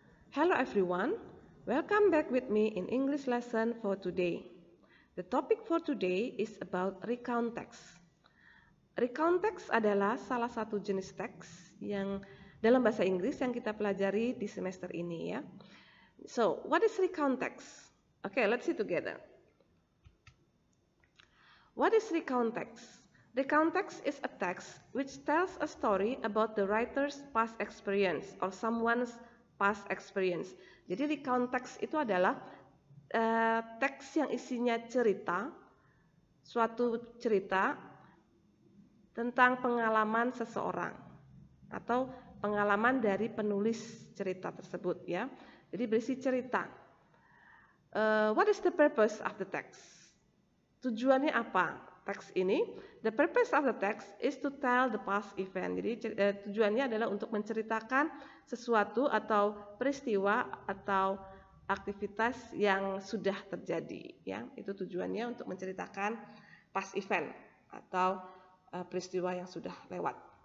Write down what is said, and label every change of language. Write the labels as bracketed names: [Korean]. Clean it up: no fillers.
[English] Hello everyone, welcome back with me in English lesson for today. The topic for today is about recount text. [Indonesian] Recount text adalah salah satu jenis teks yang dalam bahasa Inggris yang kita pelajari di semester ini ya. [English] So, what is recount text? Okay, let's see together. What is recount text? Recount text is a text which tells a story about the writer's past experience or someone's past experience. [Indonesian] Jadi recount text itu adalah teks yang isinya cerita, suatu cerita tentang pengalaman seseorang atau pengalaman dari penulis cerita tersebut ya. Jadi berisi cerita. [English] What is the purpose of the text? [Indonesian] Tujuannya apa teks ini? [English] The purpose of the text is to tell the past event. [Indonesian] Jadi tujuannya adalah untuk menceritakan sesuatu atau peristiwa atau aktivitas yang sudah terjadi ya. Itu tujuannya untuk menceritakan past event atau peristiwa yang sudah lewat.